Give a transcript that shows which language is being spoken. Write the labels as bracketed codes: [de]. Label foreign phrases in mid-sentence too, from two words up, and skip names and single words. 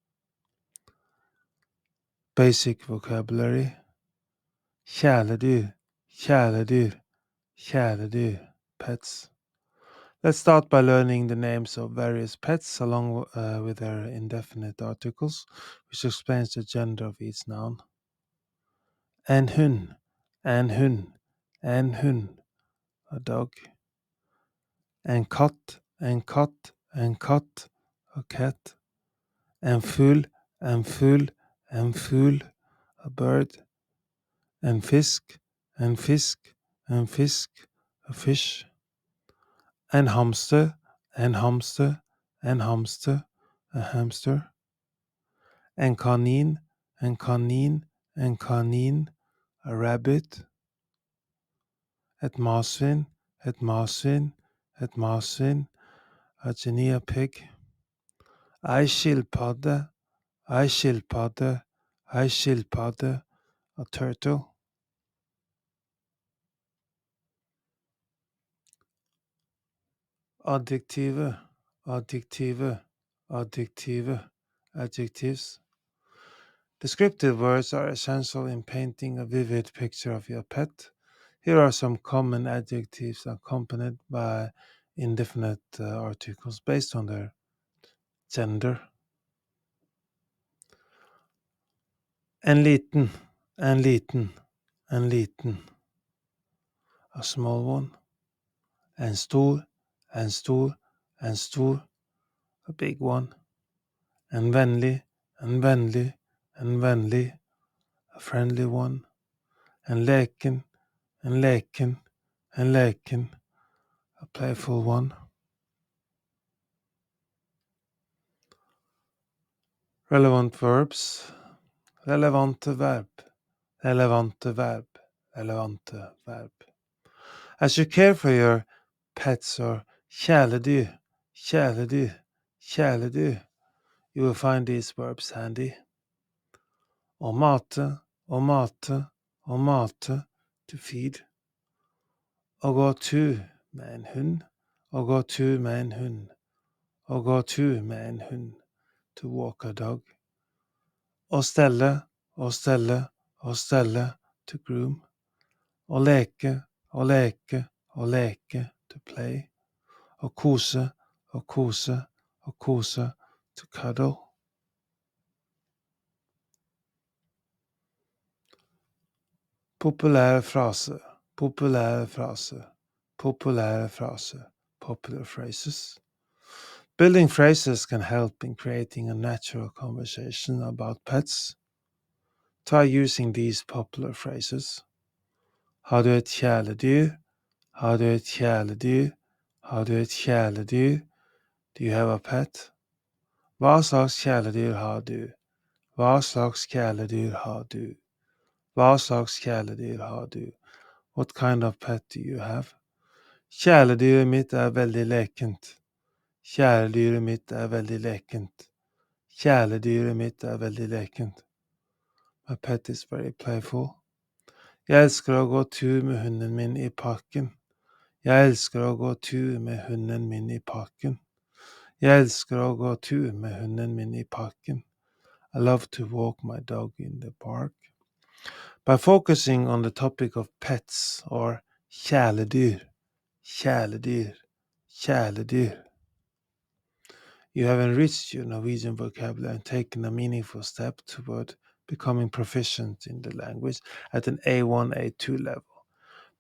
[en] Basic vocabulary: [no] kjæledyr, kjæledyr, kjæledyr, [en] pets. Let's start by learning the names of various pets along with their indefinite articles, which explains the gender of each noun. [no] En hund, en hund, en hund, [en] a dog. [no] En katt, en katt, en katt, [en] a cat. [no] En fugl, en fugl, en fugl, [en] a bird. [no] En fisk, en fisk, en fisk, [en] a fish. [no] En hamster, en hamster, en hamster, [en] a hamster. [no] En kanin, en kanin, en kanin, [en] a rabbit. [no] Et marsvin, et marsvin, et marsvin, [en] a guinea pig. [no] Ei skilpadde, ei skilpadde, ei skilpadde, [en] a turtle. [no] Adjektiver, adjektiver, adjektiver, [en] adjectives. Descriptive words are essential in painting a vivid picture of your pet. Here are some common adjectives accompanied by indefinite articles based on their gender. [no] En liten, en liten, en liten. [en] A small one. [no] En stor, en stor, en stor. [en] A big one. [no] En vennlig, en vennlig, en vennlig. [en] A friendly one. [no] En leken, en leken, en leken. [en] A playful one. Relevant verbs. [no] Relevante verb. Relevante verb. Relevante verb. [en] As you care for your pets or [no] kjæledyr, kjæledyr, kjæledyr, [en] you will find these verbs handy. [no] Å mate, å mate, å mate, [en] to feed. [no] Å gå tur med en hund, å gå tur med en hund. Å gå tur med en hund, [en] to walk a dog. [no] Å stelle, å stelle, å stelle, [en] to groom. [no] Å leke, å leke, å leke, [en] to play. [no] Å kose, å kose, å kose, [en] to cuddle. [no] Populære fraser, populære fraser, populære fraser, [en] popular phrases. Building phrases can help in creating a natural conversation about pets. Try using these popular phrases. [no] Har du et kjæledyr? Har du et kjæledyr? Har du et kjæledyr? [en] Do you have a pet? [no] Hva slags kjæledyr har du? Hva slags kjæledyr har du? Hva slags kjæledyr har du? [en] What kind of pet do you have? [no] Kjæledyret mitt veldig lekent. Kjæledyret mitt veldig lekent. Kjæledyret mitt veldig lekent. [en] My pet is very playful. [no] Jeg elsker å gå tur med hunden min i parken. Jeg elsker å gå tur med hunden min i parken. Jeg elsker å gå tur med hunden min i parken. [en] I love to walk my dog in the park. By focusing on the topic of pets or [no] kjæledyr, kjæledyr, kjæledyr, [en] you have enriched your Norwegian vocabulary and taken a meaningful step toward becoming proficient in the language at an A1-A2 level.